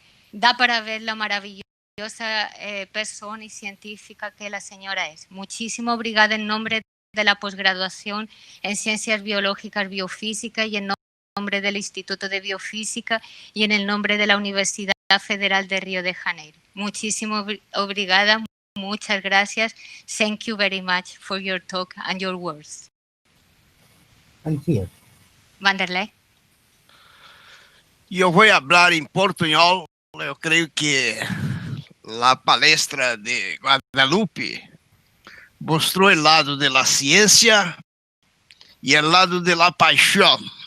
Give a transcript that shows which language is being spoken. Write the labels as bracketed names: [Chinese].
[Spanish] Da para ver la maravillosa persona y científica que la señora es. Muchísimas obrigada en nombre de la posgraduación en Ciencias Biológicas Biofísica, y en nombre del Instituto de Biofísica, y en el nombre de la Universidad Federal de Río de Janeiro. Muchísimas obrigada. Muchas gracias. [English] Thank you very much for your talk and your words. Thank you. Vanderlei. [Spanish] Yo voy a hablar en portuñol. Yo creo que la palestra de Guadalupe mostró el lado de la ciencia y el lado de la pasión.